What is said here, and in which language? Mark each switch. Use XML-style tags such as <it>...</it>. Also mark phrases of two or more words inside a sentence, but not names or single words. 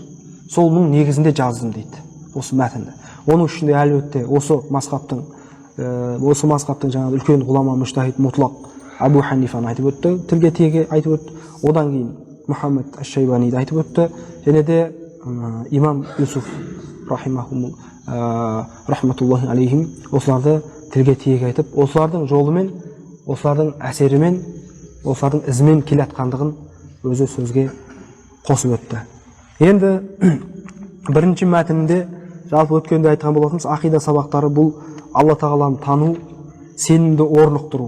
<kk>Солның негізінде жаздым дейді осы мәтінді. Оның ішінде әлбетте осы мазхабтың жаңағы үлкен ғұлама</kk> <ar>مجتهد مطلق</ar> <kk>Абу Ханифаны айтып өтті, тілге тиеге айтып өтті. Одан кейін Мұхаммед аш-Шайбаниді айтып өтті, және де имам Юсуф</kk> <ar>رحمة الله عليهم</ar> <kk>осыларды тілге тиеге айтып, осылардың жолымен, осылардың әсерімен, осылардың ізімен келатқандығын өзі сөзге қосып өтті. Енді бірінші мәтінінде жалпы өткенде айтқан болатынбыз, ақида сабақтары бұл Алла тағаланы тану, сенімді орнықтыру.</kk>